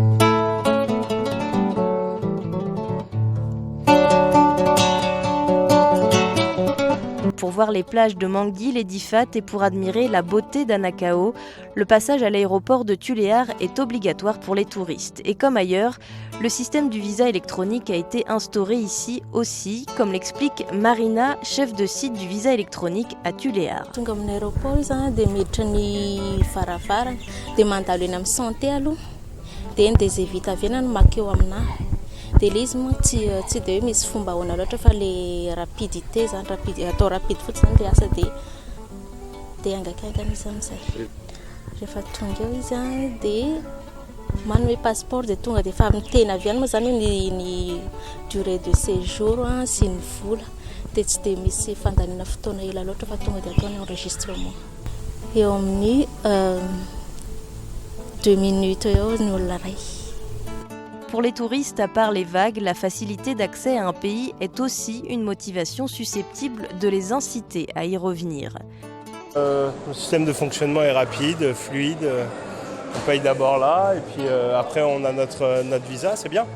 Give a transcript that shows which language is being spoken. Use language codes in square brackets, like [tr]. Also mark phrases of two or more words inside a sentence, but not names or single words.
[fr] Pour voir les plages de Manguil et d'Ifat et pour admirer la beauté d'Anakao, le passage à l'aéroport de Tuléar est obligatoire pour les touristes. Et comme ailleurs, le système du visa électronique a été instauré ici aussi, comme l'explique Marina, chef de site du visa électronique à Tuléar. [mg] De ilay izy moa tsy de hoe misy fomba ahoana loatra fa le rapidité zany atao rapide fotsiny zany le asa de angakaikana izy amin'izay. Rehefa tonga eo izy de manome passeport de tonga de efa miteny avy any moa zany hoe ny [fr] durée de séjour [mg] sy ny vola de tsy de misy fandaniana fotoana ela loatra fa tonga de atao ny enregistrement. Eo amin'ny 2 minutes eo ny olona ray. [fr] Pour les touristes, à part les vagues, la facilité d'accès à un pays est aussi une motivation susceptible de les inciter à y revenir. Le système de fonctionnement est rapide, fluide. On paye d'abord là et puis après on a notre visa, c'est bien.